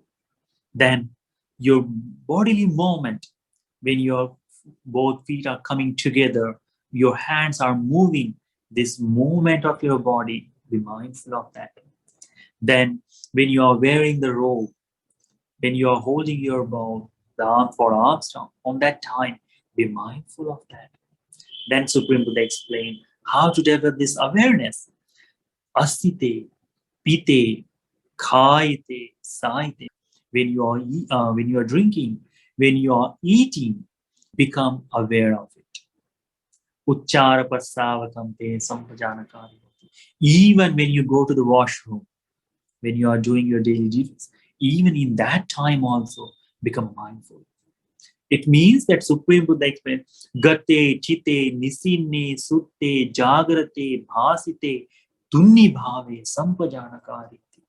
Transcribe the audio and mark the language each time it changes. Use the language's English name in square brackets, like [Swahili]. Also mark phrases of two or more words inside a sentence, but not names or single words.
[English] Then your bodily movement, when your both feet are coming together, your hands are moving, this movement of your body, be mindful of that. Then when you are wearing the robe, when you are holding your bow, the arm for arms down, on that time, be mindful of that. Then Supreme Buddha explained how to develop this awareness. [Pali] Asite, pite, khaite, saite. [English] When you are drinking, when you are eating, become aware of it. [Pali] Uchchara pasavakamte sampajanakari. [English] Even when you go to the washroom, when you are doing your daily duties, even in that time also, become mindful. It means that Supreme Buddha explained, Gate, [Pali] Chite, Nisinne, Sutte, Jagrate, Bhasite, Tunni Bhave, Sampajanakari.